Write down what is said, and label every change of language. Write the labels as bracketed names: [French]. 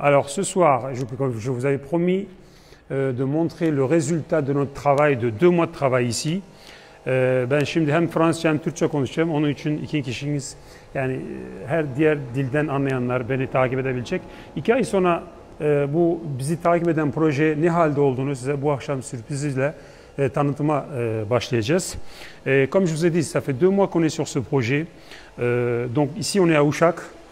[French] Alors ce soir, je vous avais promis de montrer le résultat de notre travail, de 2 mois de travail ici. [Turkish] Ben şimdi hem Fransızca hem Türkçe konuşacağım. Onun için iki kişiniz yani her diğer dilden anlayanlar beni takip edebilecek. 2 ay sonra bu bizi takip eden proje ne halde olduğunu size bu akşam sürprizle tanıtıma başlayacağız. [French] Comme je vous ai dit, ça fait 2 mois qu'on est sur ce projet. Donc ici on est à Uşak.